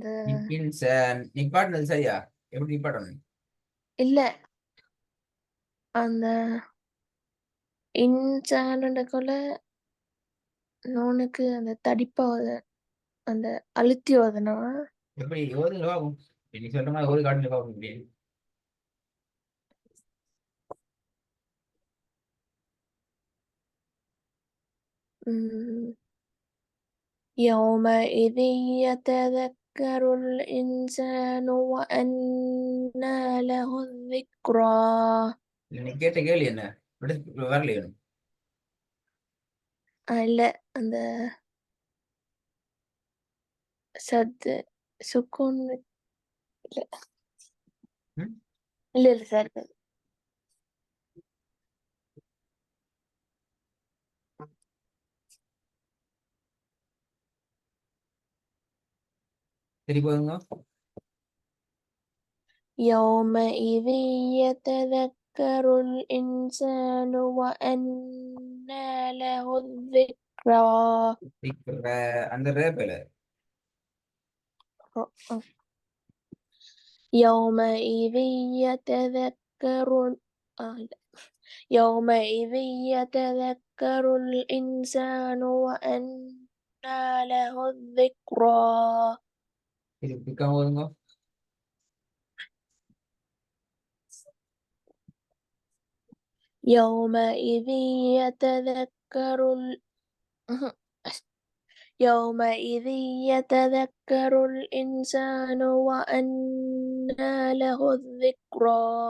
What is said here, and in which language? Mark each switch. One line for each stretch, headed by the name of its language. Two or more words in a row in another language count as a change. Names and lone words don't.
Tamil: நிப்பாட்டினது சரியா? எப்படி நிப்பாட்டணும்? இல்ல அந்த இன்சான்ன்ற கொல நூனுக்கு அந்த தடிப்பா அந்த அழுத்தி ஓதனா எப்படி ஓதுங்க பாப்போம். நீ சொல்ற மாதிரி ஓது காட்டுங்க பாப்போம். இப்படி
Arabic: يومئذ يتذكر الإنسان وأنى له الذكرى
Tamil: நீ கேட்ட கேள்வி என்ன? வரலையே. இல்ல அந்த சத்து சுக்குன் இல்ல ம்? இல்ல இல்ல சார் சரி போதுங்க.
Arabic: يومئذ يتذكر الإنسان وأنى له الذكرى
Tamil: அந்த ரேப்பில்
Arabic: يومئذ يتذكر لا. يومئذ يتذكر الإنسان وأنى له الذكرى
Tamil: திருப்பிக்காம போதுங்க.
Arabic: يومئذ يتذكر يومئذ يتذكر الإنسان وأنى له الذكرى